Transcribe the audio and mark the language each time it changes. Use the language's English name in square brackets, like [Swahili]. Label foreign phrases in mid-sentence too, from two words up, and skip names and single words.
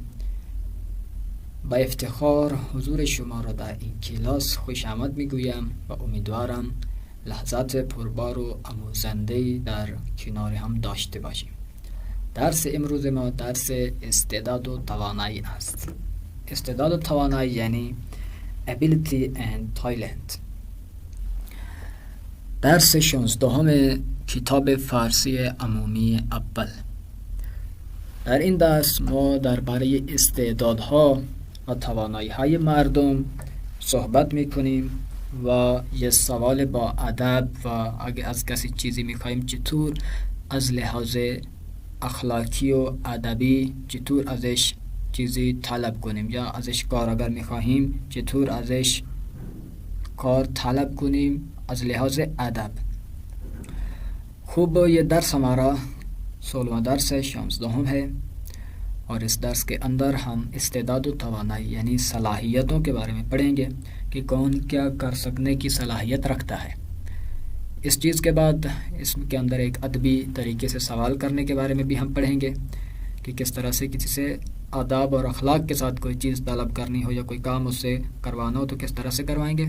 [Persian] با افتخار حضور شما را در این کلاس خوش آمد میگویم و امیدوارم لحظات پربار و آموزنده در کنار هم داشته باشیم. درس امروز ما درس استعداد و توانایی است. استعداد و توانایی یعنی [English] ability and talent. [Persian] درس 16 کتاب فارسی عمومی اول. در این درس ما درباره استعدادها و توانایی‌های مردم صحبت می‌کنیم و یه سوال با ادب و اگه از کسی چیزی می‌خوایم چطور از لحاظ اخلاقی و ادبی چطور ازش چیزی طلب کنیم، یا ازش کار اگر می‌خواهیم چطور ازش کار طلب کنیم از لحاظ ادب. [Urdu] خوب یہ درس ہمارا 16واں درس ہے، 16 ہے، اور اس درس کے اندر ہم استعداد و توانائی یعنی صلاحیتوں کے بارے میں پڑھیں گے کہ کون کیا کر سکنے کی صلاحیت رکھتا ہے. اس چیز کے بعد اس کے اندر ایک ادبی طریقے سے سوال کرنے کے بارے میں بھی ہم پڑھیں گے کہ کس طرح سے کسی سے آداب اور اخلاق کے ساتھ کوئی چیز طلب کرنی ہو یا کوئی کام اس سے کروانا ہو تو کس طرح سے کروائیں گے.